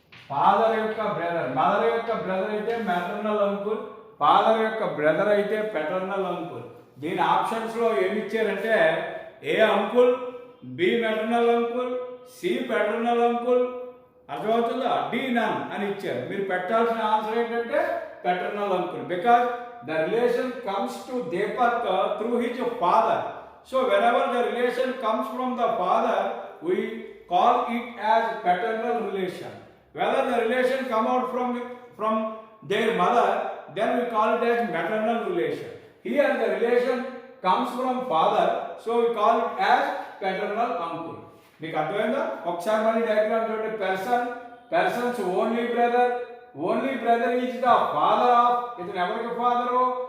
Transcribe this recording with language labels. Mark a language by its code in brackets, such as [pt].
[te] Father యొక్క brother, mother యొక్క brother అయితే మెటర్నల్ అంకుల్, ఫాదర్ యొక్క బ్రదర్ అయితే పెటర్నల్ అంకుల్. దీని ఆప్షన్స్లో ఏమి ఇచ్చారంటే ఏ uncle, B maternal uncle, C paternal uncle, అర్థమవుతుందా? డి నన్ అని ఇచ్చారు. మీరు పెట్టాల్సిన ఆన్సర్ ఏంటంటే paternal uncle, [en] Because the relation comes to Deepak through his father. So whenever the relation comes from the father, we call it as paternal relation. Whether the relation come out from their mother, then we call it as maternal relation. Here the relation comes from father, so we call it as paternal uncle. [te] మీకు అర్థమైందా? ఒకసారి మళ్ళీ diagram చూడండి. [en] persons only brother is the father of, [te] ఇతను ఎవరికి father?